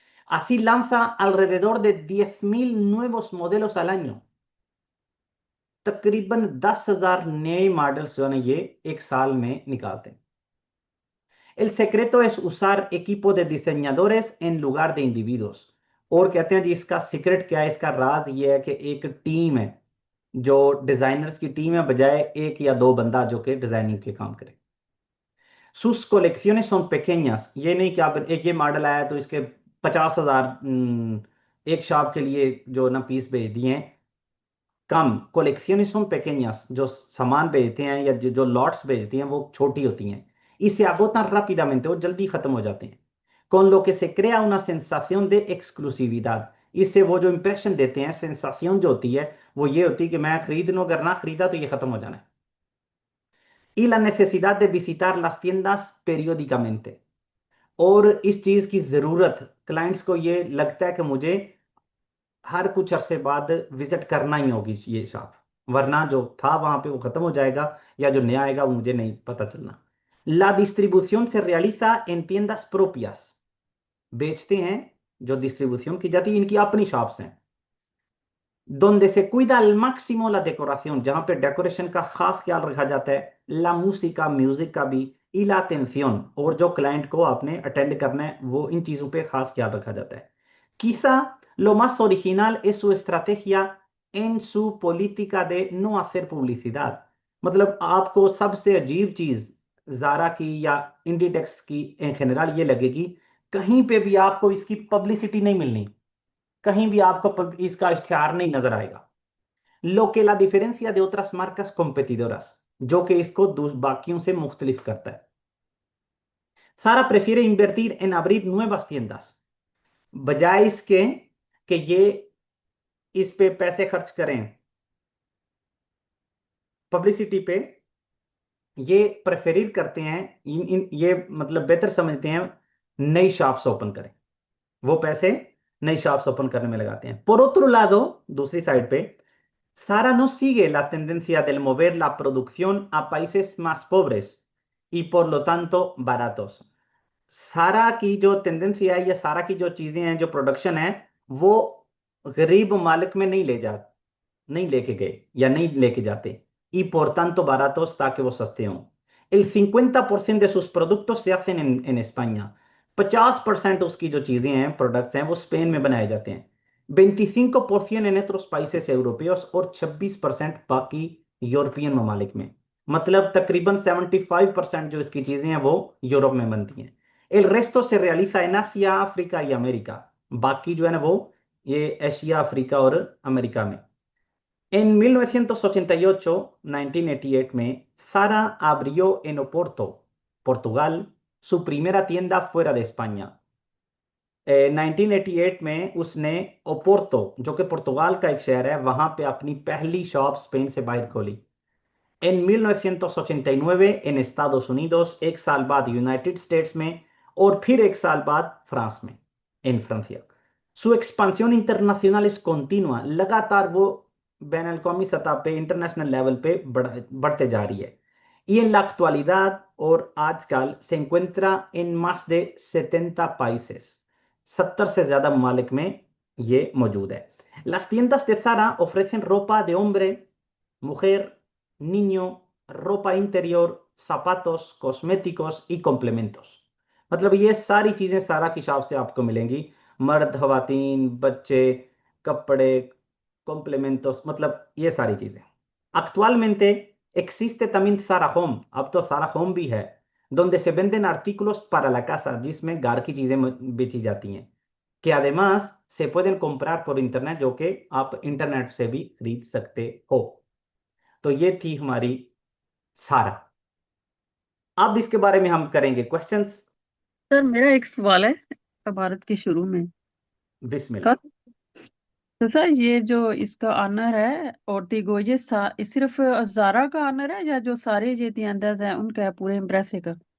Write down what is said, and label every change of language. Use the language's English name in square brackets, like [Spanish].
[Spanish] Así lanza alrededor de 10.000 nuevos modelos al año। [Hindi] तकरीबन 10,000 नए models जो है ना ये एक साल में निकालते हैं। [Spanish] El secreto es usar equipo de diseñadores en lugar de individuos। [Hindi] और कहते हैं जी इसका सीक्रेट क्या है, इसका राज ये है कि एक टीम है, जो डिजाइनर्स की टीम है, बजाय एक या दो बंदा जो कि डिजाइनिंग के काम करे। [Spanish] Sus colecciones son pequeñas, [Hindi] ये नहीं कि आप एक ये मॉडल आया तो इसके 50,000 एक शॉप के लिए जो ना पीस भेज दिए हैं, कम। [Spanish] colecciones son pequeñas, [Hindi] जो सामान भेजते हैं या जो लॉट्स भेजते हैं वो छोटी होती हैं। [Spanish] y se agotan rápidamente, [Hindi] वो जल्दी खत्म हो जाते हैं। [Spanish] con lo que se crea una sensación de exclusividad। [Hindi] इससे वो जो इंप्रेशन देते हैं, सेंसाशन जो होती है वो ये होती है कि मैं खरीद लूं, अगर ना खरीदा तो ये खत्म हो जाना है। [Spanish] y la necesidad de visitar las tiendas periódicamente। [Hindi] और इस चीज की जरूरत, क्लाइंट्स को ये लगता है कि मुझे हर कुछ अरसे बाद विजिट करना ही होगी ये शॉप, वरना जो था वहां पे वो खत्म हो जाएगा, या जो नया आएगा वो मुझे नहीं पता चलना। [Spanish] La distribución se realiza en tiendas propias। [Hindi] बेचते हैं जो डिस्ट्रीब्यूशन की जाती है, इनकी अपनी शॉप्स हैं। [Spanish] donde se cuida al máximo la decoración, [Hindi] जहाँ पे डेकोरेशन का खास ख्याल रखा जाता है, [Spanish] la música, [Hindi] म्यूजिक का भी, [Spanish] y la atención, [Hindi] और जो क्लाइंट को आपने अटेंड करना है वो इन चीज़ों पे खास ख्याल रखा जाता है। [Spanish] Quizá lo más original es su estrategia en su política de no hacer publicidad। [Hindi] मतलब आपको सबसे अजीब चीज़ जारा की या इंडीटेक्स की इन जनरल ये लगेगी, कहीं पे भी आपको इसकी पब्लिसिटी नहीं मिलनी, कहीं भी आपको इसका इश्तिहार नहीं नजर आएगा। [Spanish] Lo que la diferencia de otras marcas competidoras, [Hindi] जो कि इसको बाकियों से मुख्तलिफ करता है। Sara prefiere invertir en abrir nuevas tiendas, बजाय इसके कि ये इस पे पैसे खर्च करें पब्लिसिटी पे, ये प्रेफर करते हैं, ये मतलब बेहतर समझते हैं नई शॉप्स ओपन करें, वो पैसे नई शॉप्स ओपन करने में लगाते हैं। [Spanish] Por otro lado, [Hindi] दूसरी साइड पे, [Spanish] Sara no sigue la tendencia del mover la producción a países más pobres y por lo tanto baratos। [Hindi] सारा की जो टेंडेंसी है या सारा की जो चीजें हैं, जो प्रोडक्शन है, वो गरीब ममालिक में नहीं लेके गए या नहीं लेके जाते। [Spanish] Y por tanto baratos, [Hindi] ताकि वो सस्ते हों। [Spanish] El 50% de sus productos se hacen en España। [Hindi] 50% उसकी जो चीजें हैं, प्रोडक्ट्स हैं, वो स्पेन में बनाए जाते हैं। [Spanish] 25% en otros países europeos [Hindi] और 26% बाकी यूरोपियन ममालिक में। मतलब तकरीबन 75% जो इसकी चीजें हैं वो यूरोप में बनती हैं। [Spanish] El resto se realiza en Asia, África y América। [Hindi] बाकी जो है ना वो ये एशिया, अफ्रीका और अमेरिका में। [Spanish] En 1988, [Hindi] 1988 में, [Spanish] Zara abrió en Oporto, Portugal, su primera tienda fuera de España। [Hindi] 1988 में उसने ओपोर्टो, जो कि पुर्तगाल का एक शहर है, वहां पे अपनी पहली शॉप स्पेन से बाहर खोली। [Spanish] En 1989 en Estados Unidos, [Hindi] एक साल बाद यूनाइटेड स्टेट्स में, और फिर एक साल बाद फ्रांस में, [Spanish] en Francia। Su expansión internacional es continua, [Hindi] लगातार वो बैन अवी सतह पे, इंटरनेशनल लेवल पे बढ़ते जा रही है। [Spanish] Y en la actualidad, [Hindi] और आजकल, [Spanish] se encuentra en más de 70 países, [Hindi] 70 से ज्यादा ममालिक में ये मौजूद है। [Spanish] Las tiendas de Zara ofrecen ropa de hombre, mujer, niño, ropa interior, zapatos, cosméticos y complementos। [Hindi] मतलब ये सारी चीजें सारा की शॉप से आपको मिलेंगी, मर्द, खवातीन, बच्चे, कपड़े, complementos, मतलब ये सारी चीजें। [Spanish] Actualmente existe también Zara Home, [Hindi] अब तो Zara Home भी है, [Spanish] donde se venden artículos para la casa, [Hindi] जिसमें घर की चीजें बेची जाती हैं, [Spanish] que además se pueden comprar por internet, [Hindi] जो कि आप इंटरनेट से भी खरीद सकते हो। तो ये थी हमारी सारा। अब इसके बारे में हम करेंगे क्वेश्चंस। सर मेरा एक सवाल है भारत के शुरू में बिस्मिल्लाह। का। तो सर ये जो इसका ऑनर है ओर्टिगो, ये सिर्फ जारा का ऑनर है या जो सारे ये tiendas हैं उनका है, पूरे इम्प्रेसे का?